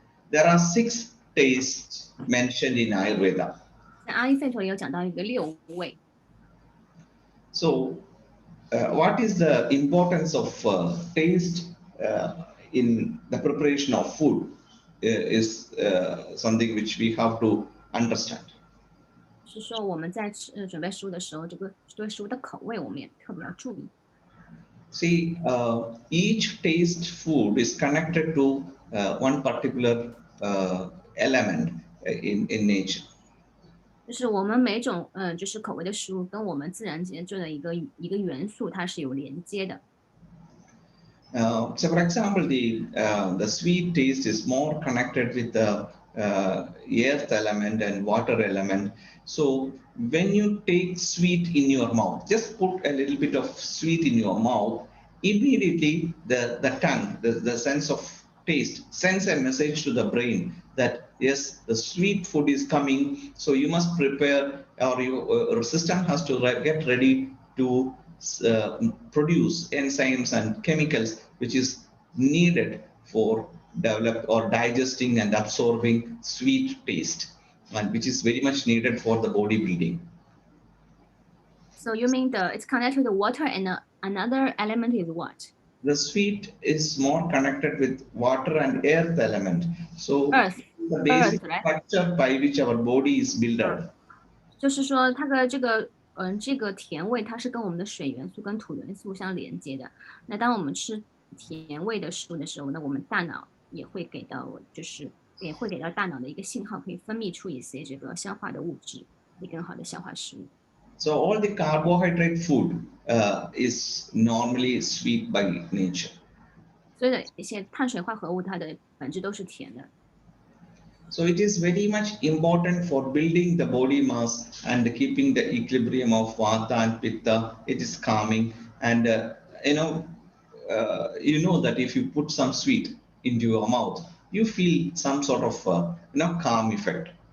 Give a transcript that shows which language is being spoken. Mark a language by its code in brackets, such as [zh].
[en] There are 6 tastes mentioned in Ayurveda. [zh] 在阿育吠陀也有讲到一个6味。 [en] So, what is the importance of taste in the preparation of food is something which we have to understand. [zh] 是说我们在准备食物的时候，这个对食物的口味我们也特别要注意。 [en] See, each taste food is connected to one particular element in nature. [zh] 就是我们每种就是口味的食物跟我们自然界的一个元素，它是有连接的。 [en] So, for example, the sweet taste is more connected with the earth element and water element. So, when you take sweet in your mouth, just put a little bit of sweet in your mouth, immediately the tongue, the sense of taste, sends a message to the brain that yes, the sweet food is coming. So, you must prepare, or your system has to get ready to produce enzymes and chemicals which is needed for develop or digesting and absorbing sweet taste, and which is very much needed for the bodybuilding. So you mean it's connected to water and another element is what? The sweet is more connected with water and earth element. So Earth, the basic right? structure by which our body is built up. [zh] 就是说它的这个甜味，它是跟我们的水元素跟土元素相连接的。那当我们吃甜味的食物的时候，那我们大脑也会给到大脑的一个信号，可以分泌出一些这个消化的物质。以更好的消化食物。 [en] So all the carbohydrate food is normally sweet by nature. [zh] 所有的一些碳水化合物，它的本质都是甜的。 [en] So it is very much important for building the body mass and keeping the equilibrium of vata and pitta. It is calming, and you know that if you put some sweet into your mouth, you feel some sort of calm effect.